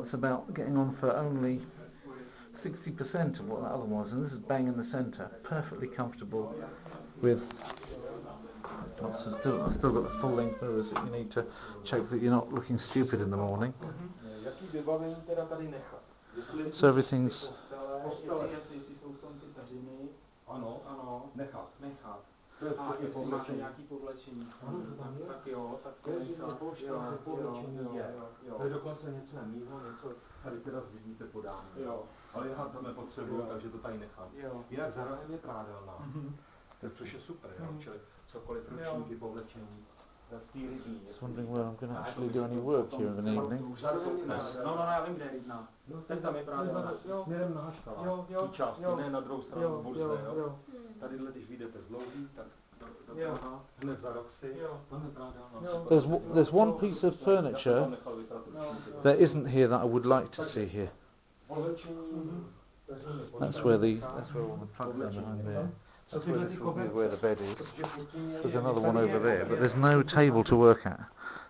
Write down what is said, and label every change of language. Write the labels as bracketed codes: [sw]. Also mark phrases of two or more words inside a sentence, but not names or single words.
[en] It's about getting on for only 60% of what that other was, and this is bang in the centre, perfectly comfortable with lots of I've still got the full length mirrors that you need to check that you're not looking stupid in the morning. So everything's [cs] A jestli máte nějaký povlečení, tak jo, tak to to je dokonce něco mýho, něco tady teda vidíte podáno. Ale já to nepotřebuju, takže to tady nechám. Jinak za rohem je prádelná, což je super, čili cokoliv ručníky, povlečení. V té rybní. [en] Wondering where I'm going to actually do any work here in the evening. [cs] No, já vím, kde je rybná. Teď tam je prádelná. Směrem na Haštala, té části, ne na druhou stranu burze, jo. Tadyhle, když vyjdete z Louhý, tak hned za Roxy, tam je prádelná. [en] There's one piece of furniture that isn't here that I would like to see here. That's where all the plugs are behind there. That's where this would be where the bed is. There's another one over there, but there's no table to work at.